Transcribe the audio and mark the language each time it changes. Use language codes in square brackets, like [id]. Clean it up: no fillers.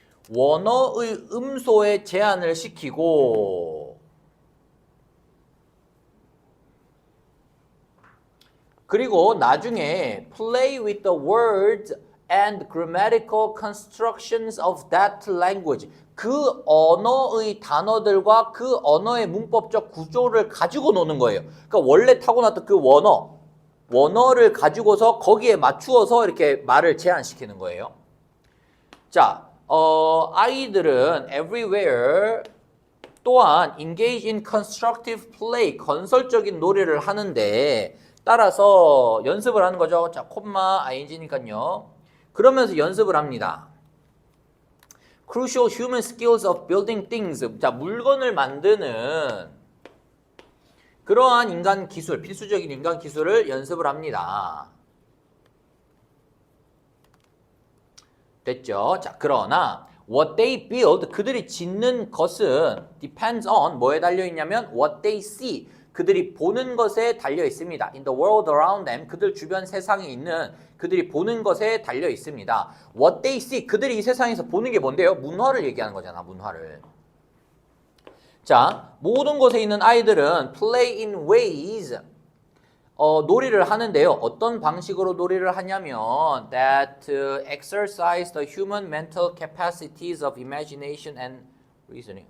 [ko] 원어의 음소에 제한을 시키고 그리고 나중에 [en] play with the words and grammatical constructions of that language. [ko] 그 언어의 단어들과 그 언어의 문법적 구조를 가지고 노는 거예요. 그러니까 원래 타고났던 그 원어를 가지고서 거기에 맞추어서 이렇게 말을 제한시키는 거예요. 자, 아이들은 everywhere 또한 [en] engage in constructive play, [ko] 건설적인 놀이를 하는데 따라서 연습을 하는 거죠. 자, 콤마 ing니까요. 그러면서 연습을 합니다. [en] Crucial human skills of building things. [ko] 자, 물건을 만드는 그러한 인간 기술, 필수적인 인간 기술을 연습을 합니다. 됐죠? 자, 그러나 [en] what they build, [ko] 그들이 짓는 것은 depends on 뭐에 달려 있냐면 [en] what they see, [ko] 그들이 보는 것에 달려 있습니다. [en] In the world around them, [ko] 그들 주변 세상에 있는 그들이 보는 것에 달려 있습니다. [en] What they see, [ko] 그들이 이 세상에서 보는 게 뭔데요? 문화를 얘기하는 거잖아, 문화를. 자, 모든 곳에 있는 아이들은 [en] play in ways, [ko] 놀이를 하는데요. 어떤 방식으로 놀이를 하냐면 [en] that exercise the human mental capacities of imagination and reasoning.